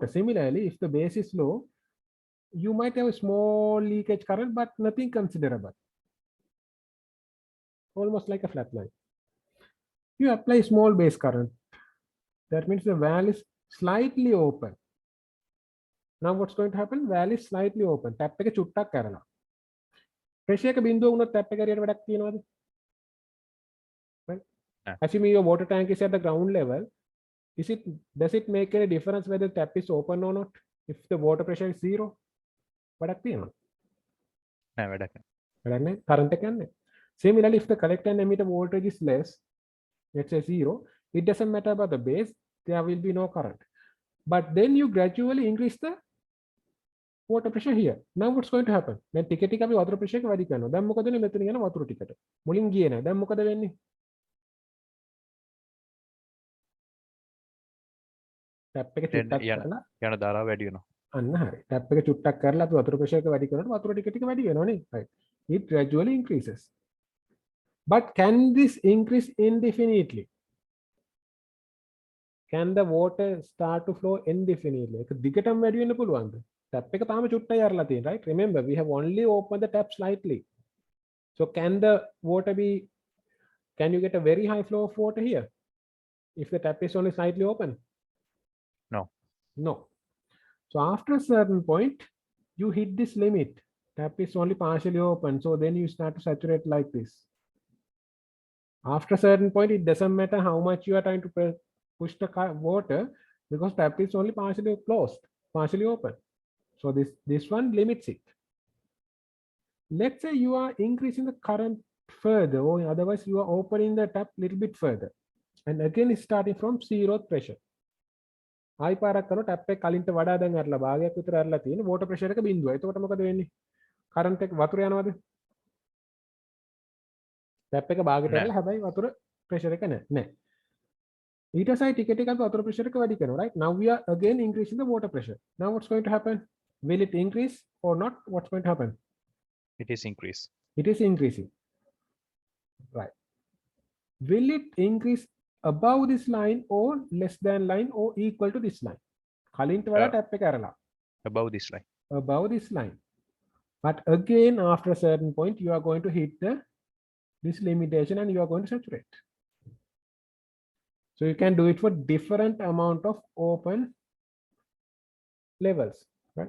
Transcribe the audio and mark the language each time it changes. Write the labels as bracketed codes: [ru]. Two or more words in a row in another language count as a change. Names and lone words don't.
[en] Similarly, if the base is low, you might have a small leakage current, but nothing considerable. Almost like a flat line. You apply small base current. That means the valve is slightly open. Now what's going to happen? Valve is slightly open. [si] Tap එක චුට්ටක් කරනවා. Pressure එක බිඳුව වුණොත් tap එක හරියට වැඩක් තියනවද? [en] Right? Assuming your water tank is at the ground level, does it make any difference whether the tap is open or not? If the water pressure is 0, [si] වැඩක් තියනවද? නෑ වැඩක් නෑ. වැඩක් නෑ. Current එක යන්නේ. [en] Similarly, if the collector and emitter voltage is less, let's say 0, it doesn't matter about the base, there will be no current. but then you gradually increase the water pressure here. Now what's going to happen? [si] Then ටික අපි [en] water pressure [si] එක වැඩි කරනවා. දැන් මොකද වෙන්නේ? මෙතන යන වතුර ටිකට. මුලින් ගියේ නැහැ. දැන් මොකද වෙන්නේ? ටැප් එක චුට්ටක් කරලා යන ධාරාව වැඩි වෙනවා. අන්න හරි. ටැප් එක චුට්ටක් කරලා අපි [en] water pressure [si] එක වැඩි කරනකොට වතුර ටික ටික වැඩි වෙනවා නේ. Right. [en] It gradually increases. But can this increase indefinitely? Can the water start to flow indefinitely? [si] ඒක දිගටම වැඩි වෙන්න පුළුවන්ද? Tap එක තාම චුට්ටයි අරලා තියෙන, right? [en] Remember, we have only opened the tap slightly. So can the water be, can you get a very high flow of water here if the tap is only slightly open? No. No. So after a certain point, you hit this limit. Tap is only partially open. So then you start to saturate like this. After a certain point, it doesn't matter how much you are trying to push the water because tap is only partially closed, partially open. So this one limits it. Let's say you are increasing the current further, or otherwise you are opening the tap a little bit further. And again, it's starting from zero pressure. [si] ආයි පාරක් කරන ටැප් එක කලින්ට වඩා දැන් අරලා භාගයක් විතර අරලා තියෙන [en] water pressure [si] එක බිඳුවයි. එතකොට මොකද වෙන්නේ? current එක වතුර යනවද? ටැප් එක භාගයට ඇරලා හැබැයි වතුර pressure එක නැහැ. ඊට පස්සේ ටික ටික අපි [en] water pressure [si] එක වැඩි කරනවා, right? [en] Now we are again increasing the water pressure. Now what's going to happen? Will it increase or not? What's going to happen? It is increase. It is increasing. Right. Will it increase above this line or less than line or equal to this line? [si] කලින්ට වඩා ටැප් එක අරලා. [en] Above this line. Above this line. But again, after a certain point, you are going to hit this limitation and you are going to saturate. So you can do it for different amount of open levels, right?